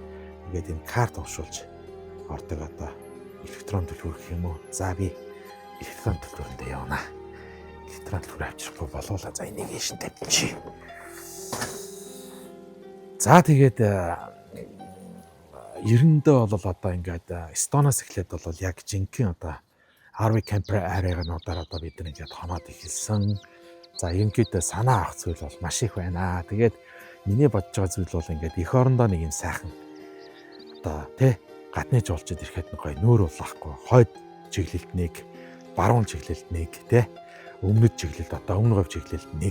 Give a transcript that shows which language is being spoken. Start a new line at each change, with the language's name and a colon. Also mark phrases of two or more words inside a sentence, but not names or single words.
Mongolian: Ингээд энэ карт уншуулж ордог одоо электрон төлбөр гэх юм уу. За би электрон төлбөрөндөө явна. Электрон төлбөр авчрахгүй болоола. За энийг ийшин тавьчих. За тэгээд ерөндөө бол одоо ингээд Эстоноос эхлээд бол яг жинхэнэ одоо
English: RV camper area-
Mongolian: нуудаар одоо бид нэг ингээд хоноод эхэлсэн. За ерөнхийдөө санаа авах зүйл бол маш их байна. Тэгээд миний бодож байгаа зүйл бол ингээд эх орондоо нэг юм сайхан одоо тий гадны жуулчид ирэхэд нэг гоё нүүр улаахгүй хойд чиглэлд нэг, баруун чиглэлд нэг тий өмнөд чиглэлд одоо өмнө говь чиглэлд нэг.